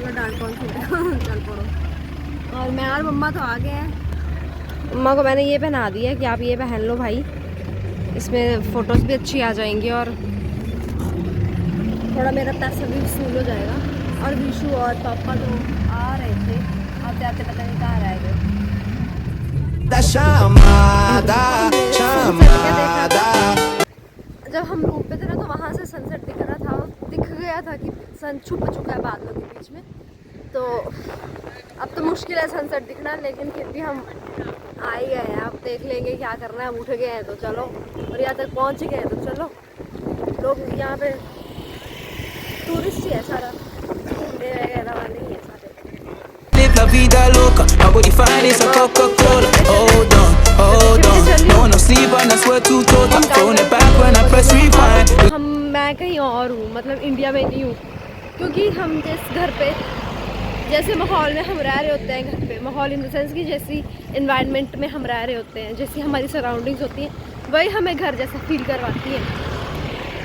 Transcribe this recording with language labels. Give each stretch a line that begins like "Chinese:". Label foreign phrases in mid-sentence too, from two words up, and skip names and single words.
Hindi: मैंने डांट कौन सी चल पड़ो। और मैं और मम्मा तो आ गए हैं। मम्मा को मैंने ये पहना दिया कि आप ये पहन लो भाई, इसमें फ़ोटोज़ भी अच्छी आ जाएंगी और थोड़ा मेरा पैसा भी वसूल हो जाएगा। और विशु और पापा तो आ रहे थे, आप जाते पता नहीं कहाँ रह गए।
Portuguese: Da chamada, chamada.
Hindi: जब हम रूम पे थे ना तो वहाँ से सनसेट दिख रहा था, दिख गया था कि सन छुप चुका है बादलों के बीच में। तो अब तो मुश्किल है सनसेट दिखना, लेकिन फिर भी हम आ ही गए हैं। अब देख लेंगे क्या करना है। उठ गए हैं तो चलो, और यहाँ तक पहुँच गए हैं तो चलो। लोग यहाँ पे टूरिस्ट ही है सारा, घूमने वगैरह वाले ही है सारे।
English: Live
Spanish: la vida loca,
English: my body fine is a Coca-Cola. Hold on, no one no sleep and I swear to God, I'm throwing it back when I press rewind.
Hindi: मैं कहीं और हूँ, मतलब इंडिया में नहीं हूँ, क्योंकि हम जिस घर पे जैसे माहौल में हम रह रहे होते हैं, घर पे माहौल
English: in the sense
Hindi: कि जैसी इन्वायरमेंट में हम रह रहे होते हैं, जैसी हमारी सराउंडिंग्स होती हैं, वही हमें घर जैसा फील करवाती है।